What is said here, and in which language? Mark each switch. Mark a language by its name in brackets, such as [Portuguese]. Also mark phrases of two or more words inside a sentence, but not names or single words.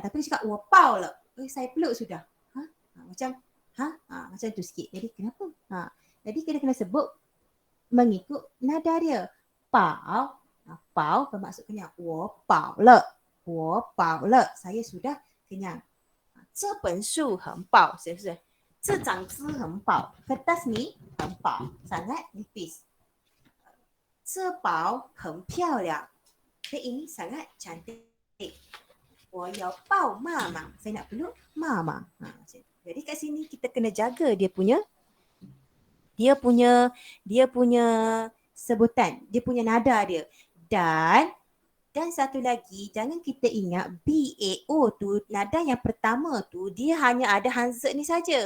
[Malay] Tapi dia cakap wapau lah. Saya peluk sudah. Macam tu sikit. Jadi kenapa? Jadi kita kena sebut mengikut nada dia. Pau. Pau bermaksud kenyang. Wapau lah. Wapau lah. Saya sudah kenyang. [Chinese] 这本书很薄，是不是？这张纸很薄， [Malay] kertas ni [Chinese] 很薄， [Malay] sangat nipis. [Chinese] 这包很漂亮， [Malay] beg ini sangat cantik. [Chinese] 我要抱妈妈， [Malay] saya nak peluk mama. Jadi kat sini kita kena jaga dia punya sebutan, dia punya nada dia. Dan satu lagi, jangan kita ingat B-A-O tu, nada yang pertama tu dia hanya ada Hanze ni saja.